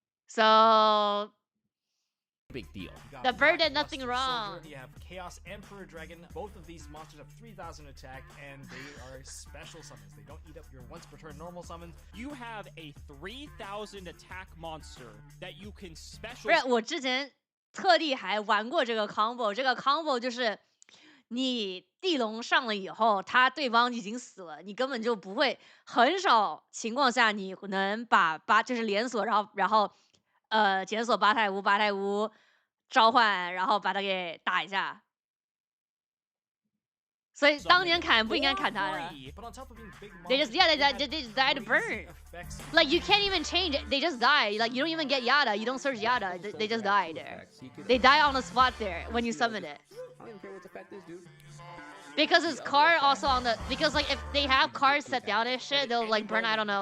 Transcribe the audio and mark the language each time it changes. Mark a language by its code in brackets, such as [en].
[en] So big deal. The bird did nothing wrong. Soldier, you have Chaos Emperor Dragon. Both of these monsters have 3,000 attack, and they are special summons. They don't eat up your once per turn normal summons. You have a 3,000 attack monster that you can special. [zh] 不是，我之前特地还玩过这个 combo。这个 combo 就是你地龙上了以后，对方已经死了，你根本就不会，很少情况下你能把就是连锁，然后检索八太无召唤，然后把它给打一下。所以当年砍不应该砍他的。 [en] But on top of being big They just they just died to burn. Like you can't even change it. They just die. Like you don't even get Yada. You don't search Yada. They just die there. They die on the spot there when you summon it. I don't even care what the effect is, dude. Because his card also on the because like if they have cards set down and shit, they'll like burn. I don't know.